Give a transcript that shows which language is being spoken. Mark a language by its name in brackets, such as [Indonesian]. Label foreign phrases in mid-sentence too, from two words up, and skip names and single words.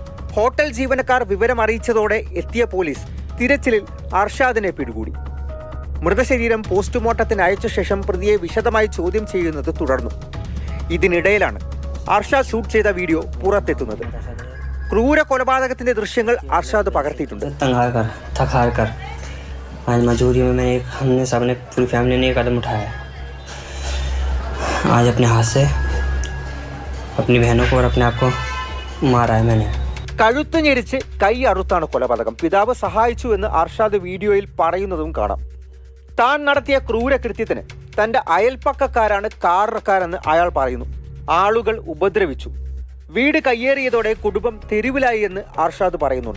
[Malayalam] ഹോട്ടൽ ജീവനക്കാർ വിവരം അറിയിച്ചതോടെ എത്തിയ പോലീസ് തിരച്ചിലിൽ അർഷാദിനെ പിടികൂടി. മൃതശരീരം പോസ്റ്റ്മോർട്ടത്തിന് അയച്ച ശേഷം പ്രതിയെ വിശദമായി ചോദ്യം ചെയ്യുന്നത് തുടർന്നു. ഇതിനിടയിലാണ് അർഷാദ് ഷൂട്ട് ചെയ്ത വീഡിയോ പുറത്തെത്തുന്നത്. ക്രൂര കൊലപാതകത്തിന്റെ ദൃശ്യങ്ങൾ അർഷാദ് പകർത്തിയിട്ടുണ്ട്. [Hindi] आज मजबूरी में हमने सबने पूरी फैमिली ने कदम उठाया। आज अपने हाथ से अपनी बहनों को और अपने आप को मारा है मैंने. [Malayalam] കഴുത്ത് ഞെരിച്ച് കൈ അറുത്താണ് കൊലപാതകം. പിതാവ് സഹായിച്ചു എന്ന് അർഷാദ് വീഡിയോയിൽ പറയുന്നതും കാണാം. താൻ നടത്തിയ ക്രൂരകൃത്യത്തിന് തന്റെ അയൽപ്പക്കക്കാരാണ് കാരണക്കാരെന്ന് അയാൾ പറയുന്നു. ആളുകൾ ഉപദ്രവിച്ചു. വീട് കയ്യേറിയതോടെ കുടുംബം തെരുവിലായി എന്ന് അർഷാദ് പറയുന്നുണ്ട്.